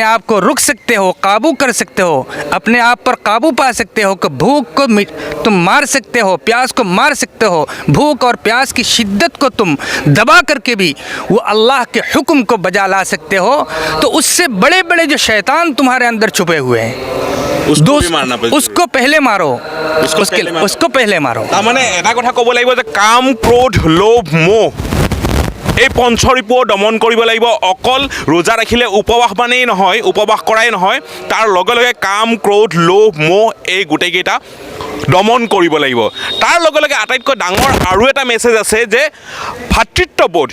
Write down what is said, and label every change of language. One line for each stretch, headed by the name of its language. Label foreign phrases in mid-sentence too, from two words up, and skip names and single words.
Hindi: आप को रुक सकते हो, काबू कर सकते हो, अपने आप पर काबू पा सकते हो, कि भूख को तुम मार सकते हो, प्यास को मार सकते हो, भूख और प्यास की शिद्दत को तुम दबा करके भी वो अल्लाह के हुक्म को बजा ला सकते हो, तो उससे बड़े बड़े जो शैतान तुम्हारे अंदर छुपे हुए हैं उसको पहले मारो, उसको पहले मारो।
Assamese: तारमाने এটা কথা ক'ব লাগিব যে কাম, ক্ৰোধ, লোভ, মোহ এই পঞ্চৰিপুও দমন কৰিব লাগিব। অকল ৰোজা ৰাখিলে উপবাস মানেই নহয়, উপবাস কৰাই নহয়, তাৰ লগে লগে কাম, ক্ৰোধ, লোভ, মোহ এই গোটেইকেইটা দমন কৰিব লাগিব। তাৰ লগে লগে আটাইতকৈ ডাঙৰ আৰু এটা মেছেজ আছে যে ভাতৃত্ববোধ।